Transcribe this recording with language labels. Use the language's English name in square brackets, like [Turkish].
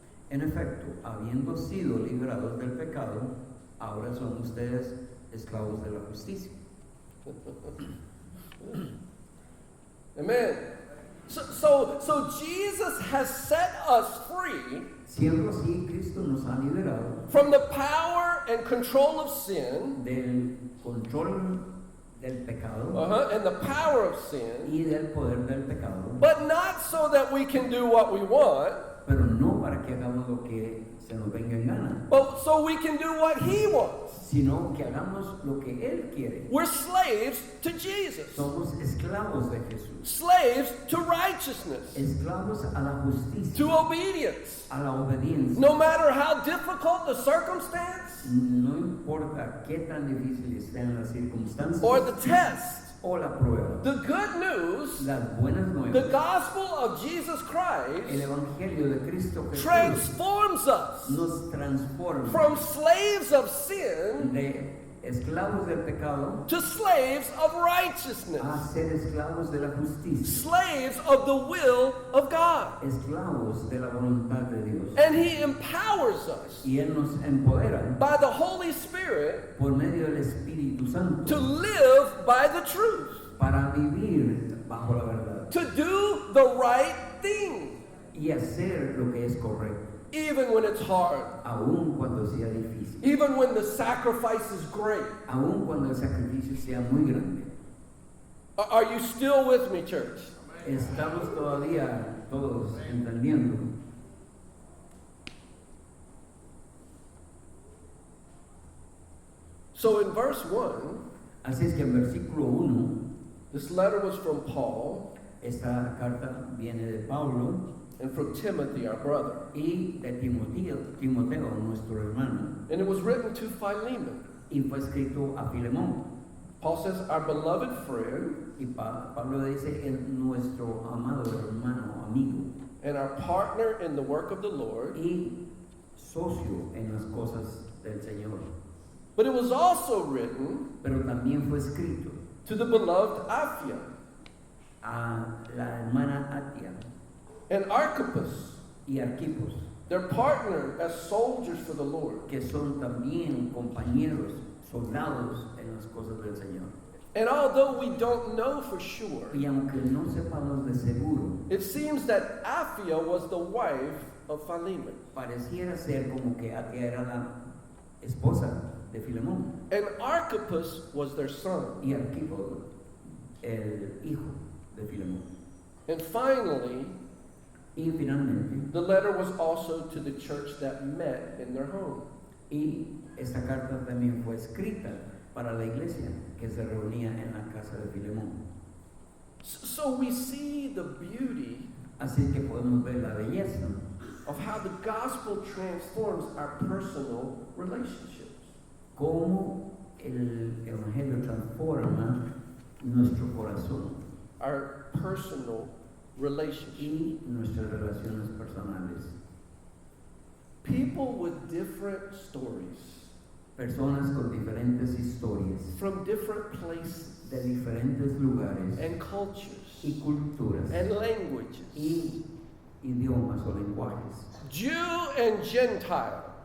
[Spanish] En efecto, habiendo sido librados del pecado, ahora son ustedes esclavos de la justicia. [English] Amen. So Jesus has set us free [Spanish] Siendo así, Cristo nos ha liberado [English] from the power and control of sin, [Spanish] del control del pecado [English] and the power of sin, [Spanish] y del poder del pecado, [English] but not so that we can do what we want, [Spanish] pero no para que hagamos lo que se nos venga en gana, [English] but so we can do what He wants. [Spanish] sino que hagamos lo que Él quiere. [English] We're slaves to Jesus, [Spanish] Somos esclavos de Jesús, [English] slaves to righteousness, [Spanish] esclavos a la justicia, [English] to obedience. [Spanish] a la obediencia. [English] No matter how difficult the circumstance [Spanish] No importa qué tan difíciles sean las circunstancias [English] or the test, [Spanish] o la prueba, [English] the good news, [Spanish] las buenas [English] the [Spanish] nuevas, [English] gospel of Jesus [Spanish] el [English] Christ [Spanish] Evangelio de Cristo Jesús [English] transforms us [Spanish] nos transforma [English] from slaves of sin [Spanish] de esclavos del pecado [English] to slaves of righteousness, [Spanish] a ser esclavos de la justicia, [English] slaves of the will of God. [Spanish] esclavos de la voluntad de Dios. [English] And He empowers us [Spanish] Y Él nos empodera [English] by the Holy Spirit [Spanish] por medio del Espíritu Santo [English] to live by the truth, [Spanish] para vivir bajo la verdad [English] to do the right thing, [Spanish] y hacer lo que es correcto, [English] even when it's hard, [Spanish] aun cuando sea difícil, [English] even when the sacrifice is great. [Spanish] aun cuando el sacrificio sea muy grande. [English] Are you still with me, church? [Spanish] Estamos todavía todos entendiendo. [English] So in verse 1, [Spanish] Así es que en versículo 1, [English] this letter was from Paul [Spanish] esta carta viene de Pablo [English] and from Timothy, our brother. [Spanish] y de Timoteo, nuestro hermano, [English] And it was written to Philemon. [Spanish] y fue escrito a Filemón. [English] Paul says, our beloved friend [Spanish] Y Pablo dice, nuestro amado hermano, amigo, [English] and our partner in the work of the Lord. [Spanish] y socio en las cosas del Señor. [English] But it was also written [Spanish] Pero también fue escrito [English] to the beloved Aphia [Spanish] a la hermana Atia [English] and Archippus, [Spanish] y Arquipos, [English] their partner as soldiers for the Lord. [Spanish] que son también compañeros, soldados en las cosas del Señor. [English] And although we don't know for sure, [Spanish] Y aunque no sepamos de seguro, [English] it seems that Aphia was the wife of Philemon. [Spanish] pareciera ser como que Atia era la esposa de Filemón [English] And Archippus was their son. [Spanish] y Arquipo el hijo de Filemón. [English] And finally, [Spanish] Y finalmente, [English] the letter was also to the church that met in their home. [Spanish] y esta carta también fue escrita para la iglesia que se reunía en la casa de Filemón. [English] So we see the beauty [Spanish] Así que podemos ver la belleza [English] of how the gospel transforms our personal relationships. [Spanish] cómo el Evangelio transforma nuestro corazón [English] Our personal relationships. [Spanish] y nuestras relaciones personales. [English] People with different stories [Spanish] Personas con diferentes historias [English] from different places [Spanish] de diferentes lugares [English] and cultures [Spanish] y culturas [English] and languages, [Spanish] y idiomas o lenguajes, [English] Jew and Gentile,